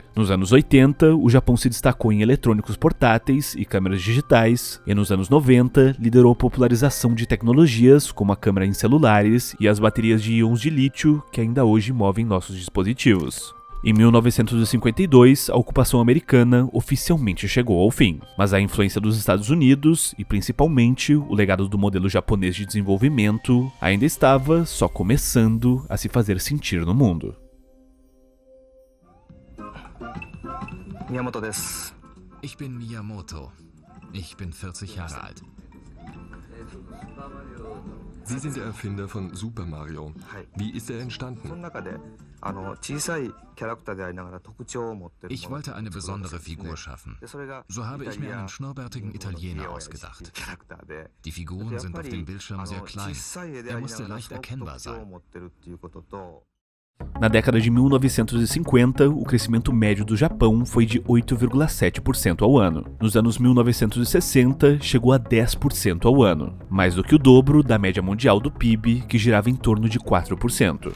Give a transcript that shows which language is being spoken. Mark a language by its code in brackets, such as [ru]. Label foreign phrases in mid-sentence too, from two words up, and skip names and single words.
[pt] Nos anos 80, o Japão se destacou em eletrônicos portáteis e câmeras digitais, e nos anos 90, liderou a popularização de tecnologias como a câmera em celulares e as baterias de íons de lítio que ainda hoje movem nossos dispositivos. Em 1952, a ocupação americana oficialmente chegou ao fim, mas a influência dos Estados Unidos e principalmente o legado do modelo japonês de desenvolvimento ainda estava só começando a se fazer sentir no mundo. [ja] 宮本です. [de] Ich bin Miyamoto. Ich bin 40 Jahre alt. Sie sind der Erfinder von Super Mario. Wie ist er entstanden? Ich wollte eine besondere Figur schaffen. So habe ich mir einen schnurrbärtigen Italiener ausgedacht. Die Figuren sind auf dem Bildschirm sehr klein. Er musste leicht erkennbar sein. [pt] Na década de 1950, o crescimento médio do Japão foi de 8,7% ao ano. Nos anos 1960, chegou a 10% ao ano, mais do que o dobro da média mundial do PIB, que girava em torno de 4%.